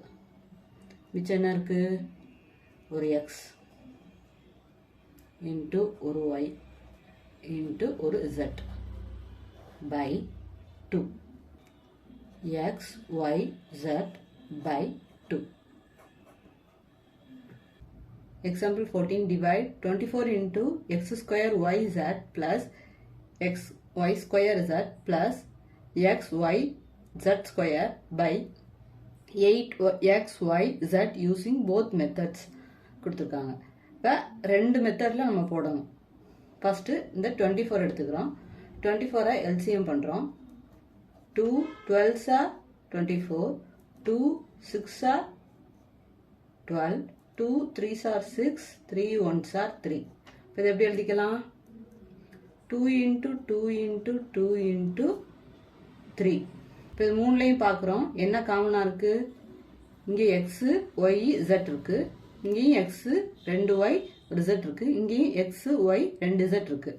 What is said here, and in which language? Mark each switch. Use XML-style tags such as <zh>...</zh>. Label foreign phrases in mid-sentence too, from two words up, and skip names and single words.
<ta>மிச்சம் என்ன இருக்குது? ஒரு x இன்ட்டு ஒரு y இன்ட்டு ஒரு z பை 2.</ta> <en>x, y, z by 2. Example 14, divide 24 into x square yz plus x y square z plus x y z square by 8x y z using both methods கொடுத்துருக்காங்க.</en> <ta>இப்போ ரெண்டு மெத்தடில் நம்ம போடணும். ஃபஸ்ட்டு இந்த 24 எடுத்துக்கிறோம்.</ta> <en>24 LCM பண்ணுறோம். 2 12s are 24, 2 6s are 12, 2 3s are 6, 3 1s are 3.</en> <ta>இப்போ இது எப்படி எழுதிக்கலாம்?</ta> <en>2 into 2 into 2 into 3.</en> <ta>இப்போ இது மூணுலையும் பார்க்குறோம். என்ன காமனாக இருக்குது? இங்கே</ta> <en>x y z</en> <ta>இருக்குது. இங்கேயும் எக்ஸு 2y ஒரு z இருக்குது. இங்கேயும்</ta> <en>x y 2z</en> <ta>இருக்குது.</ta>